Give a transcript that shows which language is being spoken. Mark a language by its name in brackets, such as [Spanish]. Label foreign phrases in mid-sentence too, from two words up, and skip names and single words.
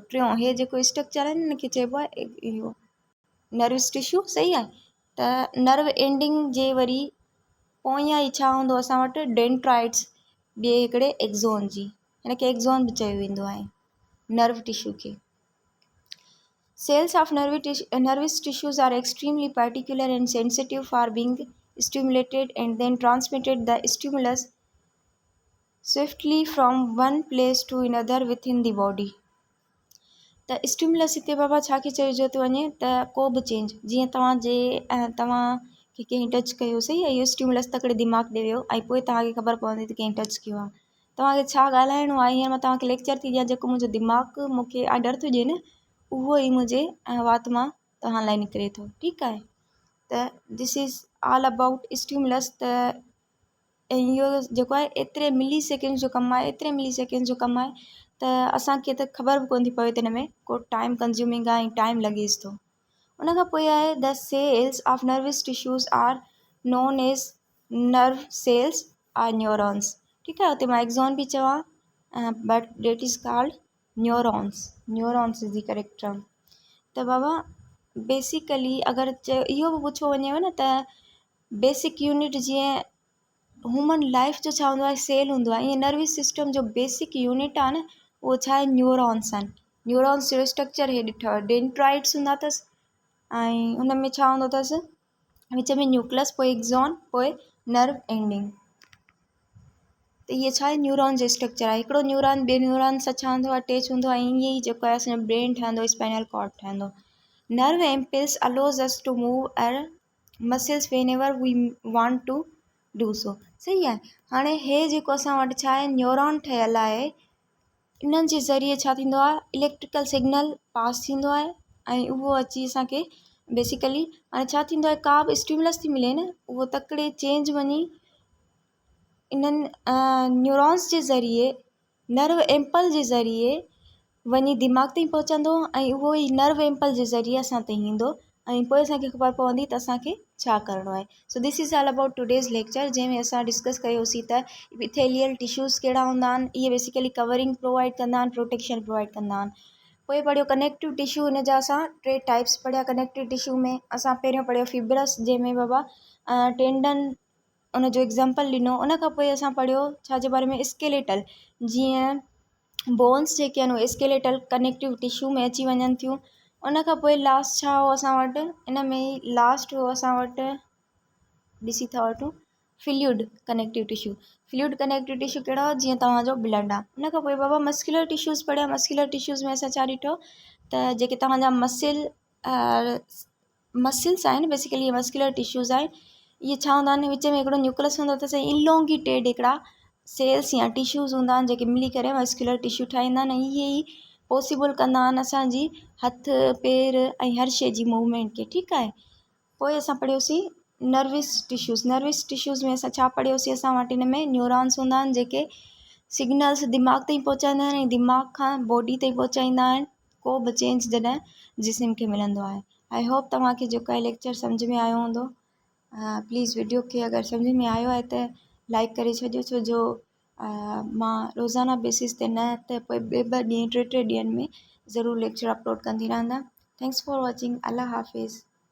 [Sindhi] टियों हे जेको स्ट्रक्चर आहे न हिनखे चइबो आहे इहो [English] nervous tissue, [Sindhi] सही आहे। त [English] nerve ending [Sindhi] जे वरी पोयां ई छा हूंदो असां वटि डेंड्राइट्स ॿिए हिकिड़े एक्ज़ोन जी, हिनखे एक्ज़ोन बि चयो वेंदो आहे [English] nerve tissue [Sindhi] खे। [English] Cells of nervous tissues are extremely particular and sensitive for being stimulated and then transmitted the stimulus swiftly from one place to another within the body। [Sindhi] त स्टिमुलस हिते बाबा छा खे चइजो थो वञे त को बि चेंज, जीअं तव्हांखे कंहिं टच कयो, सही आहे, इहो स्टिमुलस तकिड़े दिमाग़ ॾे वियो ऐं पोइ तव्हांखे ख़बर पवंदी त कंहिं टच कयो आहे। तव्हांखे छा ॻाल्हाइणो आहे, हींअर मां तव्हांखे लेक्चर थी ॾियां, जेको मुंहिंजो दिमाग़ मूंखे आर्डर थो ॾिए न, उहो ई मुंहिंजे वात मां तव्हां लाइ निकिरे थो, ठीकु आहे। [English] त this is all about stimulus. [Sindhi] त इहो जेको आहे एतिरे [English] milli seconds [Sindhi] जो कमु आहे, एतिरे [English] milli seconds [Sindhi] जो कमु आहे त असांखे त ख़बर बि कोन थी पवे त हिन में को [English] time consuming [Sindhi] आहे ऐं टाइम लॻेसि थो। उन खां पोइ आहे [English] the cells of nervous tissues are known as nerve cells or neurons, [Sindhi] ठीकु आहे। हुते मां एक्ज़ोन बि चवां [English] but that is called neurons, neurons is the correct term. [Sindhi] त बाबा बेसिकली अगरि इहो बि पुछो वञेव न त [English] basic unit [Sindhi] जीअं [English] human life [Sindhi] जो छा हूंदो आहे, सेल हूंदो आहे, ईअं [English] nervous system [Sindhi] जो [English] basic unit [Sindhi] आहे न उहो छा आहे, न्यूरॉन्स आहिनि। न्यूरॉन्स जो स्ट्रक्चर हे ॾिठो, डेंड्राइट्स हूंदा अथसि ऐं हुन में छा हूंदो अथसि, विच में न्यूक्लियस, पोइ एक्ज़ोन, पोइ [English] nerve ending. [Sindhi] त इहे छा आहे, न्यूरॉन जो स्ट्रक्चर आहे। हिकिड़ो न्यूरॉन ॿिए न्यूरॉन सां छा हूंदो आहे, अटैच हूंदो आहे, ईअं ई जेको आहे असांजो ब्रेन ठहंदो, [English] spinal cord [Sindhi] ठहंदो। [English] nerve impulse allows us to move our muscles whenever we want to do so, [Sindhi] सही आहे। हाणे हे जेको असां वटि छा आहे, न्यूरॉन ठहियलु आहे, इन्हनि जे ज़रिए छा थींदो आहे, [English] electrical signal [Sindhi] पास थींदो आहे ऐं उहो अची असांखे बेसिकली हाणे छा थींदो आहे, का बि स्टिमुलस थी मिले न, उहो तकिड़े चेंज वञी इन्हनि न्यूरॉन्स जे ज़रिए, [English] nerve impulse [Sindhi] जे ज़रिए वञी दिमाग़ ताईं पहुचंदो ऐं उहो ई [English] nerve impulse [Sindhi] जे ज़रिए असां ताईं ईंदो ऐं पोइ असांखे ख़बर पवंदी त असांखे छा करिणो आहे। [English] so this is all about today's lecture, [Sindhi] जंहिंमें असां डिस्कस कयोसीं त [English] epithelial tissues [Sindhi] कहिड़ा हूंदा आहिनि, इहे बेसिकली [English] covering provide [Sindhi] कंदा आहिनि, [English] protection provide [Sindhi] कंदा आहिनि। पोइ पढ़ियो [English] connective tissue, [Sindhi] हिन जा असां 3 टाइप्स पढ़िया। [English] connective tissue [Sindhi] में असां पहिरियों पढ़ियो फिब्रस, जंहिंमें बाबा टेंडन उन जो एग्ज़ाम्पल ॾिनो। उन खां पोइ असां पढ़ियो छा जे बारे में, स्केलेटल, जीअं बोन्स जेके आहिनि उहे [English] skeletal connective tissue [Sindhi] में अची वञनि थियूं। उन खां पोइ लास्ट छा हो असां वटि, इन में ई लास्ट हो असां वटि ॾिसी था वठूं [English] fluid connective tissue. fluid connective tissue [Sindhi] कहिड़ा, जीअं तव्हांजो ब्लड आहे। उन खां पोइ बाबा [English] muscular tissues [Sindhi] पढ़िया। [English] muscular tissues [Sindhi] में असां छा ॾिठो त जेके तव्हांजा मसिल्स आहिनि, बेसिकली इहे [English] muscular tissues [Sindhi] आहिनि, इहे छा हूंदा आहिनि, विच में हिकिड़ो न्यूक्लियस हूंदो अथसि, इलोंगिटेड हिकिड़ा सेल्स या टिश्यूज़ हूंदा आहिनि जेके मिली करे [English] muscular tissue [Sindhi] ठाहींदा आहिनि। इहे ई पॉसिबल कंदा आहिनि असांजी हथ पेर ऐं हर शइ जी मूवमेंट खे, ठीकु आहे। पोइ असां पढ़ियोसीं [English] nervous tissues. nervous tissues [Sindhi] में असां छा पढ़ियोसीं, असां वटि हिन में न्यूरॉन्स हूंदा आहिनि जेके सिग्नल्स दिमाग़ ताईं पहुचाईंदा आहिनि ऐं दिमाग़ खां बॉडी ताईं पहुचाईंदा आहिनि को बि चेंज जॾहिं जिस्म खे मिलंदो आहे। [English] I hope [Sindhi] तव्हांखे जेको आहे लेक्चर सम्झ में आयो हूंदो। [English] please video [Sindhi] खे अगरि सम्झ में आयो आहे त लाइक करे छॾियो, छो जो मां रोज़ाना बेसिस ते न त पोइ ॿ ॾींहं 3 ॾींहंनि में ज़रूरु [English] lecture upload [Sindhi] कंदी रहंदा। [English] thanks for watching. [Urdu] اللہ حافظ.